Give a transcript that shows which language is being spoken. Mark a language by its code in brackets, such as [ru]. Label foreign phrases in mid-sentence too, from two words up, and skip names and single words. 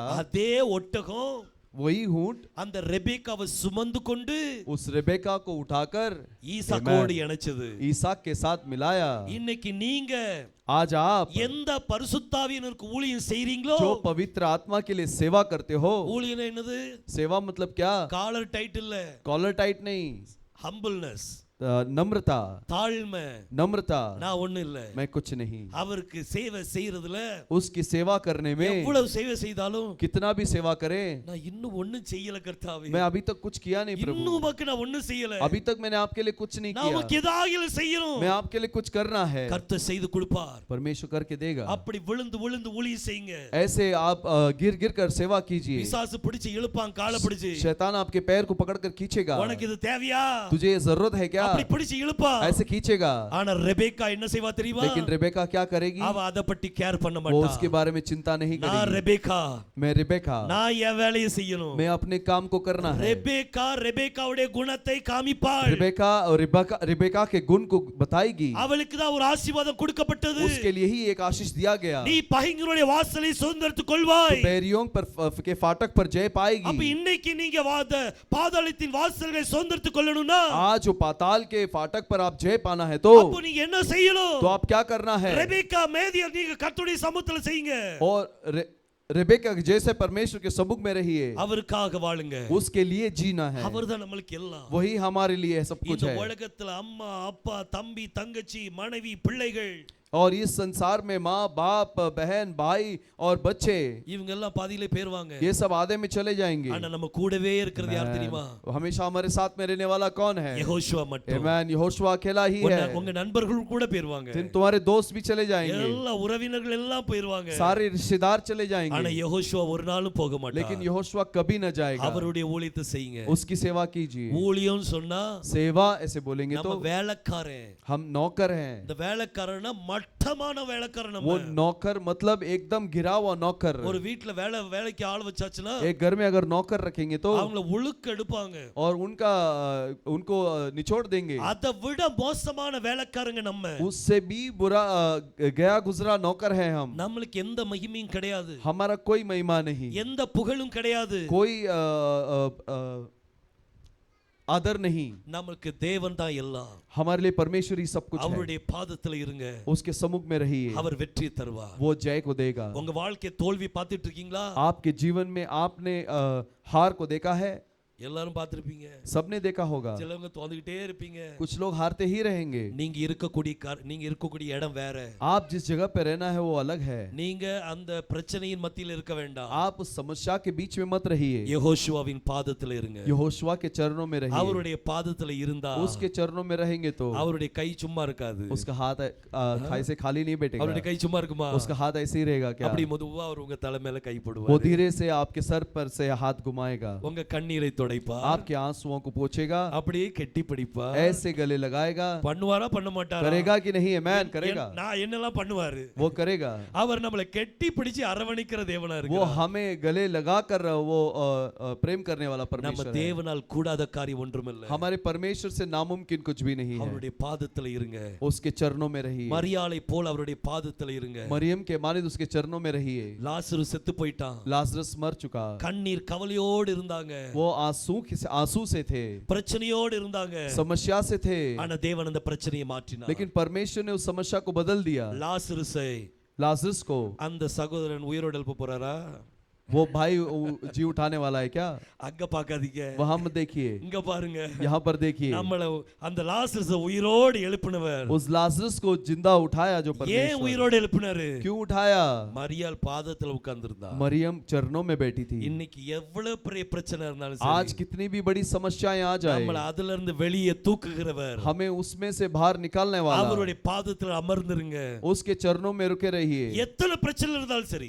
[ta] அதே ஒட்டகம் [hi] वही ऊंट [ta] அந்த ரெபேக்காவை சுமந்து கொண்டு [hi] उस रेबेका को उठाकर [ta] ஈசாக்கோடு இணைச்சது. [hi] ईसाक के साथ मिलाया। [ta] இன்னைக்கு நீங்க [hi] आज आप [ta] எந்த பரிசுத்தாவியனருக்கு ஊழியம் செய்றீங்களோ, [hi] जो पवित्र आत्मा के लिए सेवा करते हो, [ta] ஊழியம் என்னது? [hi] सेवा मतलब क्या? [en] collar title [ta] இல்ல, [en] collar tight [hi] नहीं, [ta] ஹம்பிள்னஸ், [hi] नम्रता, [ta] தாழ்மை. [hi] नम्रता। [ta] நான் ஒண்ணு இல்ல, [hi] मैं कुछ नहीं, [ta] அவருக்கு சேவை செய்யறதுல [hi] उसकी सेवा करने में [ta] எவ்வளவு சேவை செய்தாலும் [hi] कितना भी सेवा करे, [ta] நான் இன்னும் ஒண்ணும் செய்யல கர்த்தாவே, [hi] मैं अभी तक कुछ किया नहीं प्रभु, [ta] இன்னும் உமக்கு நான் ஒண்ணும் செய்யல, [hi] अभी तक मैंने आपके लिए कुछ नहीं [ta] நான் [hi] किया, [ta] உமக்கு ஏதாவது செய்யணும், [hi] मैं आपके लिए कुछ करना है। [ta] கர்த்தர் செய்து கொடுப்பார். [hi] परमेश्वर करके देगा। [ta] அப்படி விழுந்து விழுந்து ஊழியம் செய்யுங்க. [hi] ऐसे आप गिर गिर कर सेवा कीजिए। [ta] பிசாசு பிடிச்சு இழுப்பான், காலை பிடிச்சு, [hi] शैतान आपके पैर को पकड़कर खींचेगा, [ta] உனக்கு இது தேவையா, [hi] तुझे ये जरूरत है क्या, [ta] அப்படி பிடிச்சு இழுப்பான். [hi] ऐसे खींचेगा। [ta] ஆனா ரெபேக்கா என்ன செய்வா தெரியுமா? [hi] लेकिन रेबेका क्या करेगी? [ta] அவ அத பத்தி கேர் பண்ண [hi] वो [ta] மாட்டா. [hi] उसके बारे में चिंता नहीं [ta] நான் [hi] करेगी। [ta] ரெபேக்கா, [hi] मैं रेबेका, [ta] நான் என் வேலையை செய்யணும். [hi] मैं अपने काम को करना है। [ta] ரெபேக்காவுடைய குணத்தை காமிப்பாள். [hi] रेबेका के गुण को बताएगी। [ta] அவளுக்கு தான் ஒரு ஆசீர்வாதம் கொடுக்கப்பட்டது. [hi] उसके लिए ही एक आशीष दिया गया, [ta] நீ பகைஞருடைய வாசலை சுதந்தரித்துக் கொள்வாய். [hi] बैरियों के फाटक पर जय [ta] அப்ப [hi] पाएगी। [ta] இன்னைக்கு நீங்க பாதாளத்தின் வாசல்களை சுதந்தரித்துக் கொள்ளணும்னா, [hi] आज जो पाताल के फाटक पर आप जय पाना है तो [ta] அப்ப நீங்க என்ன செய்யணும்? [hi] आप क्या करना है? [ta] ரெபேக்கா மேதியை நீங்க கர்த்தருடைய சமூகத்துல செய்யுங்க. [hi] और रेबेका जैसे परमेश्वर के समुख में रहिए, [ta] அவருக்காக வாழுங்க. [hi] उसके लिए जीना है, [ta] அவர்தான் நமக்கு எல்லாம். [hi] वही हमारे लिए सब कुछ [ta] இந்த [hi] है। [ta] உலகத்துல அம்மா அப்பா தம்பி தங்கச்சி மனைவி பிள்ளைகள், [hi] और इस संसार में माँ बाप बहन भाई और बच्चे, [ta] இவங்க எல்லாம் பாதியிலே போயிருவாங்க. [hi] ये सब आधे में चले जाएंगे। [ta] ஆனா நம்ம கூடவே இருக்கிறது யார் தெரியுமா? [hi] हमेशा हमारे साथ में रहने वाला कौन है? [ta] யெகோஷுவா மட்டும். [hi] आमीन। यहोशुआ अकेला ही है। [ta] உங்க நண்பர்கள் கூட போயிருவாங்க, [hi] तुम्हारे दोस्त भी चले जाएंगे, [ta] எல்லா உறவினர்கள் எல்லாம் போயிருவாங்க. [hi] सारे रिश्तेदार चले [ta] ஆனா [hi] जाएंगे, [ta] யெகோஷுவா ஒரு நாளும் போக மாட்டார். [hi] लेकिन यहोशुआ कभी न जाएगा। [ta] அவருடைய ஊழியத்தை செய்யுங்க. [hi] उसकी सेवा कीजिए। [ta] ஊழியம் சொன்னா [hi] सेवा ऐसे बोलेंगे [ta] நம்ம [hi] तो [ta] வேலைக்காரன். [hi] हम नौकर हैं। [ta] இந்த வேலைக்காரனா மட்டமான வேலைக்காரன். [hi] वो नौकर मतलब एकदम गिरा हुआ नौकर। [ta] ஒரு வீட்ல வேலைக்கு ஆள் வச்சாச்சுன்னா, [hi] एक घर में अगर नौकर रखेंगे तो [ta] அவங்கள உழுக்க எடுப்பாங்க, [hi] और उनको निचोड़ देंगे। [ta] அதை விட மோசமான வேலைக்காரங்க நம்ம. [hi] उससे भी बुरा गया गुजरा नौकर है हम। [ta] நம்மளுக்கு எந்த மகிமையும் கிடையாது, [hi] हमारा कोई महिमा नहीं, [ta] எந்த புகழும் கிடையாது, [hi] कोई आदर नहीं। [ta] நமக்கு தேவன் தான் எல்லாம். [hi] हमारे लिए परमेश्वर ही सब कुछ है। [ta] அவருடைய பாதத்துல இருங்க, [hi] उसके सम्मुख में रहिए, [ta] அவர் வெற்றி தருவார். [hi] वो जय को देगा। [ta] உங்க வாழ்க்கை தோல்வி பார்த்துட்டு இருக்கீங்களா? [hi] आपके जीवन में आपने हार को देखा है? [ta] எல்லாரும் பார்த்திருப்பீங்க. [hi] सबने देखा होगा, [ta] சிலவங்க தோந்துக்கிட்டே இருப்பீங்க. [hi] कुछ लोग हारते ही रहेंगे। [ta] நீங்க இருக்கக்கூடிய இடம் வேற. [hi] आप जिस जगह पे रहना है वो अलग है। [ta] நீங்க அந்த பிரச்சனையின் மத்தியில் இருக்க வேண்டாம். [hi] आप उस समस्या के बीच में मत रहिए, [ta] யெகோஷுவாவின் பாதத்தில் இருங்க. [hi] यहोशुआ के चरणों में रहिए। [ta] அவருடைய பாதத்தில் இருந்தா [hi] उसके चरणों में रहेंगे तो [ta] அவருடைய கை சும்மா இருக்காது. [hi] उसका हाथ ऐसे खाली नहीं बैठेगा। [ta] அவருடைய கை சும்மா இருக்குமா? [hi] उसका हाथ ऐसे ही रहेगा क्या? [ta] அப்படி மெதுவா அவர் உங்க தலை மேல கை [hi] वो [ta] போடுவார். [hi] धीरे से आपके सर पर से हाथ घुमाएगा, [ta] உங்க கண்ணீரை துடைப்பார். [hi] आपके आंसुओं को पोंछेगा, [ta] அப்படியே கெட்டி பிடிப்பார். [hi] ऐसे गले लगाएगा। [ta] பண்ணுவாரா பண்ண மாட்டாரா? [hi] करेगा कि नहीं? मैन करेगा, [ta] நான் என்னெல்லாம் பண்ணுவாரு? [hi] वो करेगा। [ta] அவர் நம்மளை கெட்டி பிடிச்சு அரவணைக்கிற தேவனா [hi] वो [ta] இருக்கிறார். [hi] हमें गले लगा कर वो प्रेम करने वाला [ta] நம்ம [hi] परमेश्वर है। [ta] தேவனால் கூடாத காரியம் ஒன்றுமில்லை. [hi] हमारे परमेश्वर से नामुमकिन कुछ भी नहीं है। [ta] அவருடைய பாதத்தில் இருங்க. [hi] उसके चरणों में रहिए, [ta] மரியாளை போல் அவருடைய பாதத்தில் இருங்க. [hi] मरियम के मानिद उसके चरणों में रहिए। [ta] லாசரு செத்து போயிட்டான். [hi] लाजरस मर चुका, [ta] கண்ணீர் கவலையோடு இருந்தாங்க. [hi] वो आंसू से थे, [ta] பிரச்சனையோடு இருந்தாங்க. [hi] समस्या से थे, [ta] ஆனா தேவன் அந்த பிரச்சனையை மாற்றினார். [hi] लेकिन परमेश्वर ने उस समस्या को बदल दिया। [ta] லாசருசை [hi] लाजरस को, [ta] அந்த சகோதரன் உயிரோடு எழுப்ப போறாரா? [hi] वो भाई जी उठाने वाला है क्या? [ta] அங்க பார்க்காதீங்க, [hi] वहां मत देखिए, [ta] இங்க பாருங்க. [hi] यहाँ पर देखिए। [ta] நம்மள அந்த லாசருசை உயிரோடு எழுப்பினவர். [hi] उस लाजरस को जिंदा उठाया जो [ta] ஏன் [hi] परमेश्वर। [ta] உயிரோடு எழுப்பினாரு? [hi] क्यों उठाया? [ta] மரியாள் பாதத்துல உட்கார்ந்திருந்தா. [hi] मरियम चरणों में बैठी थी। [ta] இன்னைக்கு எவ்வளவு பெரிய பிரச்சனை இருந்தாலும் [hi] आज [ta] சரி, [hi] कितनी भी बड़ी समस्याएं आ जाए, [ta] நம்மள அதுல இருந்து வெளியே தூக்குகிறவர். [hi] हमें उसमें से बाहर निकालने वाला, [ta] அவருடைய பாதத்துல அமர்ந்திருங்க. [hi] उसके चरणों में रुके रहिए। [ta] எத்தனை பிரச்சனை இருந்தாலும் சரி,